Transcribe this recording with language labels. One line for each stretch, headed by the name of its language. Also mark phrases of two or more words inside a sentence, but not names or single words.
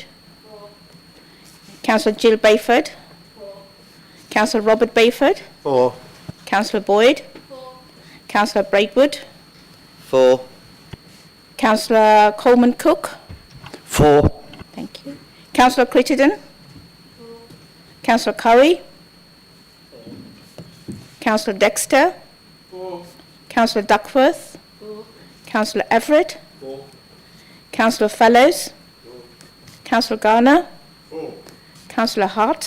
English: Councillor Jill Bayford. Councillor Robert Bayford. For. Councillor Boyd. Councillor Braidwood. For. Councillor Coleman Cook. For. Thank you. Councillor Crittenden. Councillor Curry. Councillor Dexter. Councillor Duckworth. Councillor Everett. Councillor Fellows. Councillor Garner. Councillor Hart.